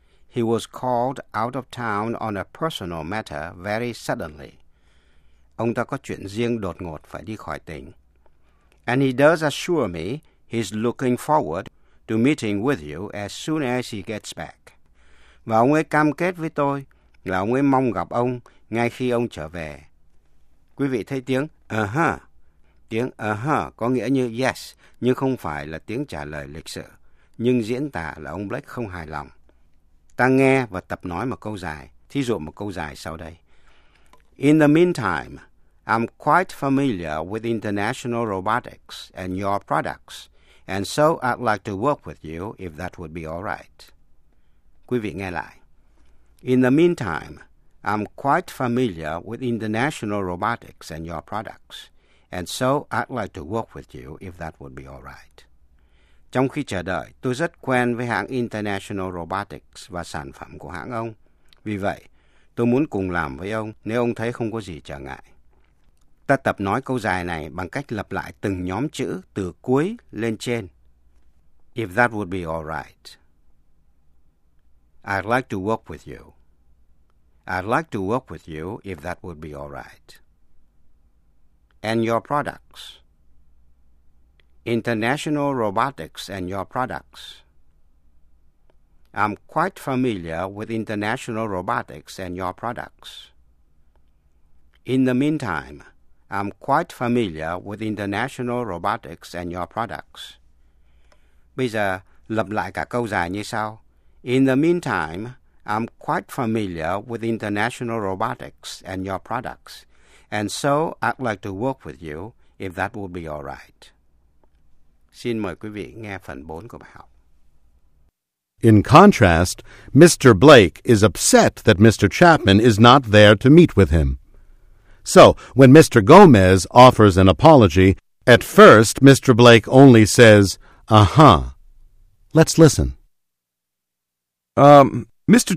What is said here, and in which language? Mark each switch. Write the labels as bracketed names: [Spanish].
[English] he was called out of town on a personal matter very suddenly. [Vietnamese] Ông ta có chuyện riêng đột ngột phải đi khỏi tỉnh. [English] And he does assure me he's looking forward to meeting with you as soon as he gets back. [Vietnamese] Và ông ấy cam kết với tôi là ông ấy mong gặp ông ngay khi ông trở về. Quý vị thấy tiếng uh-huh. Tiếng uh-huh có nghĩa như yes, nhưng không phải là tiếng trả lời lịch sự, nhưng diễn tả là ông Blake không hài lòng. Ta nghe và tập nói một câu dài, thí dụ một câu dài sau đây. [English] In the meantime, I'm quite familiar with international robotics and your products, and so I'd like to work with you if that would be all right. [Vietnamese] Quý vị nghe lại. [English] In the meantime, I'm quite familiar with international robotics and your products, and so I'd like to work with you if that would be all right. [Vietnamese] Trong khi chờ đợi, tôi rất quen với hãng International Robotics và sản phẩm của hãng ông. Vì vậy, tôi muốn cùng làm với ông nếu ông thấy không có gì trở ngại. Ta tập nói câu dài này bằng cách lặp lại từng nhóm chữ từ cuối lên trên. [English] If that would be all right. I'd like to work with you. I'd like to work with you if that would be all right. And your products. International Robotics and your products. I'm quite familiar with International Robotics and your products. In the meantime, I'm quite familiar with International Robotics and your products. [Vietnamese] Bây giờ, lặp lại cả câu dài như sau. [English] In the meantime, I'm quite familiar with International Robotics and your products, and so I'd like to work with you if that would be all right. [Vietnamese] Xin mời quý vị nghe phần 4 của bài học. [English] In contrast, Mr. Blake is upset that Mr. Chapman is not there to meet with him. So, when Mr. Gomez offers an apology, at first Mr. Blake only says, uh-huh. Let's listen. Mr.